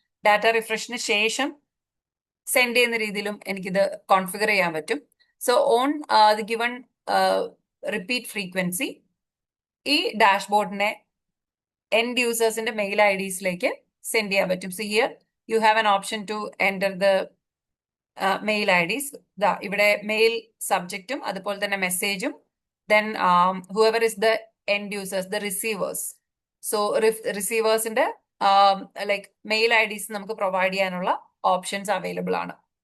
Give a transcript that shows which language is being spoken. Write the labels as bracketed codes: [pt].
[ml] Data റിഫ്രഷിന് ശേഷം send ചെയ്യുന്ന രീതിയിലും എനിക്കിത് കോൺഫിഗർ ചെയ്യാൻ പറ്റും. So on the given repeat frequency ഈ ഡാഷ്ബോർഡിനെ എൻഡ് യൂസേഴ്സിന്റെ മെയിൽ ഐ ഡിസിലേക്ക് സെൻഡ് ചെയ്യാൻ പറ്റും. [en] So here you have an option to enter the mail IDs. [ml] ഇവിടെ മെയിൽ സബ്ജക്റ്റും അതുപോലെ തന്നെ മെസ്സേജും, [en] then whoever is the end users, the receivers. [ml] So receiversiന്റെ like mail IDs നമുക്ക് provide ചെയ്യാനുള്ള options available ആണ്.